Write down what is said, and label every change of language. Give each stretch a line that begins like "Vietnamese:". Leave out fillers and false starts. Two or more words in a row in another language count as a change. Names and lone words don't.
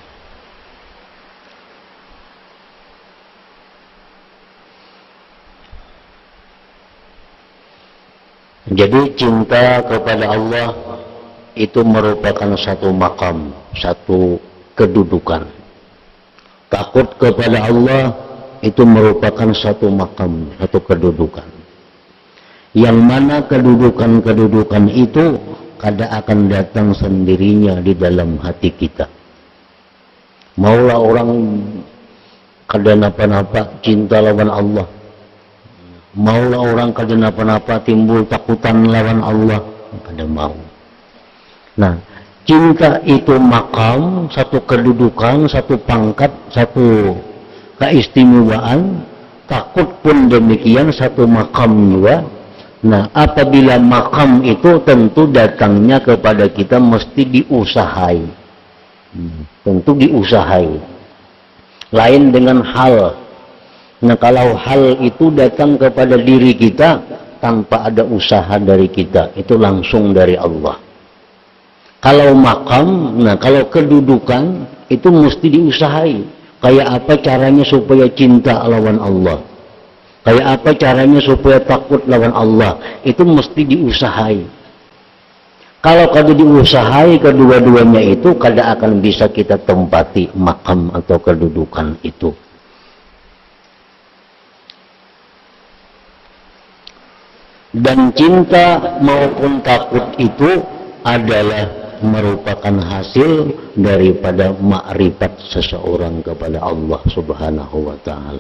Indonesian: Jadi cinta kepada Allah itu merupakan satu makam, satu kedudukan. Takut kepada Allah itu merupakan satu makam, satu kedudukan. Yang mana kedudukan-kedudukan itu kada akan datang sendirinya di dalam hati kita.
Banjar: Maulah orang kada napa-napa cinta lawan Allah, maulah orang kada napa-napa timbul takutan lawan Allah, kada mau.
Indonesian: Nah, cinta itu makam, satu kedudukan, satu pangkat, satu keistimewaan. Takut pun demikian, satu makam juga. Nah, apabila makam itu tentu datangnya kepada kita mesti diusahai. Tentu diusahai. Lain dengan hal. Nah, kalau hal itu datang kepada diri kita tanpa ada usaha dari kita, itu langsung dari Allah. Kalau makam, nah kalau kedudukan itu mesti diusahai.
Banjar: Kayak apa caranya supaya cinta lawan Allah? Kayak apa caranya supaya takut lawan Allah? Itu mesti diusahai. Kalau kada diusahai kedua-duanya itu, kada akan bisa kita tempati makam atau kedudukan itu.
Indonesian: Dan cinta maupun takut itu adalah merupakan hasil daripada makrifat seseorang kepada Allah
Arabic: Subhanahu wa ta'ala.